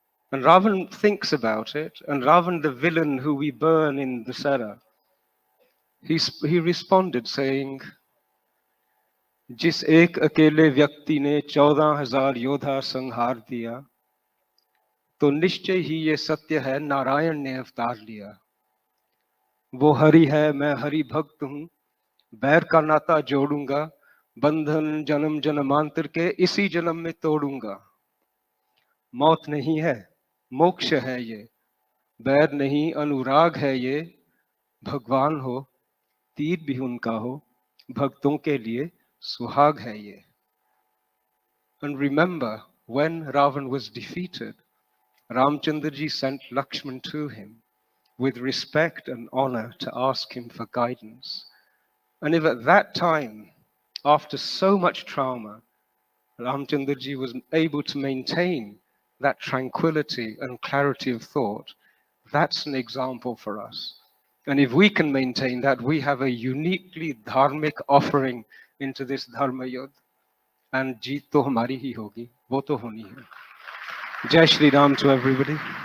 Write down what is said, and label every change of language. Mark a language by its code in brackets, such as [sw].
[en] And Ravan thinks about it, and Ravan, the villain who we burn in the Sara, he responded saying, [hi] "जिस एक अकेले व्यक्ति ने 14,000 योद्धा संहार दिया, तो निश्चय ही ये सत्य है नारायण ने अवतार लिया। वो हरि है, मैं हरि भक्त हूँ, बैर का नाता जोड़ूंगा, बंधन जन्म जन्मांतर के इसी जन्म में तोड़ूंगा। मौत नहीं है, मोक्ष है ये, बैर नहीं अनुराग है ये, भगवान हो, तीर भी उनका हो, भक्तों के लिए सुहाग है ये." [en] And remember, when Ravan was defeated, Ramchandraji sent Lakshman to him with respect and honor to ask him for guidance. And if at that time, after so much trauma, Ramchandraji was able to maintain that tranquility and clarity of thought, that's an example for us. And if we can maintain that, we have a uniquely dharmic offering into this Dharma Yudh. [hi] And जीत तो हमारी ही होगी, वो तो होनी है. Jai Shri Ram [en] to everybody.